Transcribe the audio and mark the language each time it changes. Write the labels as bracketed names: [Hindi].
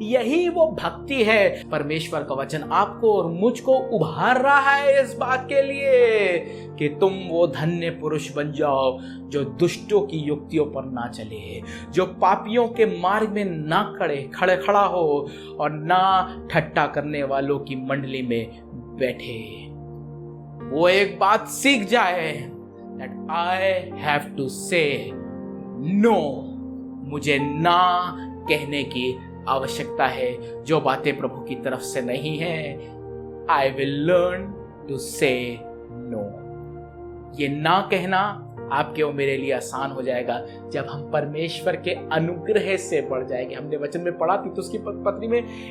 [Hindi] यही वो भक्ति है। परमेश्वर का वचन आपको और मुझको उभार रहा है इस बात के लिए कि तुम वो धन्य पुरुष बन जाओ जो दुष्टों की युक्तियों पर ना चले, जो पापियों के मार्ग में ना खड़ा हो और ना ठट्टा करने वालों की मंडली में बैठे। वो एक बात सीख जाए [English] that I have to say no. [Hindi] मुझे ना कहने की आवश्यकता है। जो बातें प्रभु की तरफ से नहीं है, [English] I will learn to say no. [Hindi] ये ना कहना आपके और मेरे लिए आसान हो जाएगा जब हम परमेश्वर के अनुग्रह से बढ़ जाएंगे। हमने वचन में पढ़ा थी तो उसकी पत्री में